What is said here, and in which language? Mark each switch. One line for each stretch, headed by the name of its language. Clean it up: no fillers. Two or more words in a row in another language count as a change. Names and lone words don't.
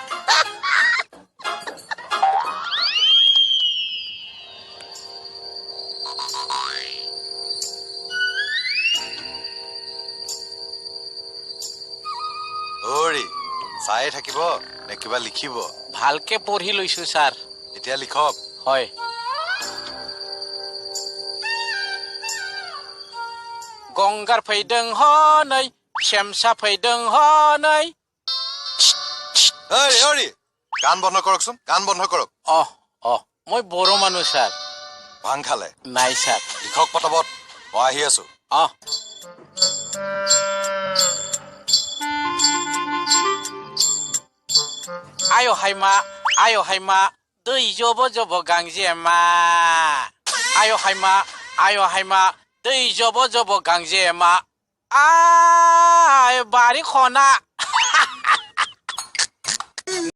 Assamese: অৰি চাই থাকিব নে কিবা লিখিব ভালকে পঢ়ি লৈছো ছাৰ এতিয়া লিখক
Bodo: হয় गंगार फैदों हनै सेमसा फैदों हनै
Assamese: এই অৰি গান বন্ধ কৰকচোন গান বন্ধ কৰক মই বড়ো মানুহ ছাৰ ভাং খালে নাই ছাৰ লিখক পটাপট মই আহি আছো
Bodo: आय हायमा दै जब जब गांजेमा आय हायमा दै जब जब गांजेमा आय बारि खना